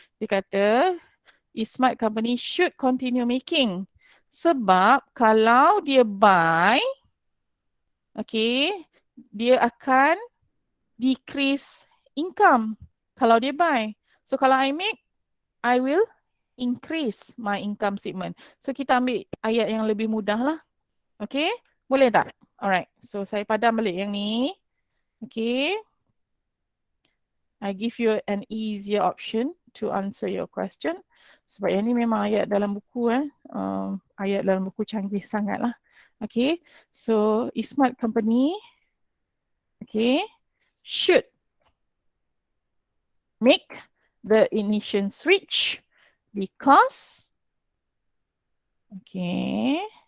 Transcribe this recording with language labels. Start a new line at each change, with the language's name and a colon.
Malay: Dia kata,
English: smart company should continue making.
Malay: Sebab kalau dia buy, okay, dia akan decrease income kalau dia buy.
English: So
Malay: kalau
English: I make, I will increase my income statement.
Malay: So kita ambil ayat yang lebih mudah lah. Okay, boleh tak? Alright, so saya padam balik yang ni.
English: Okay, I give you an easier option to answer your question.
Malay: Sebab yang ni memang ayat dalam buku ayat dalam buku canggih sangat lah.
English: Okay, so smart company, okay, should make the ignition switch because, okay,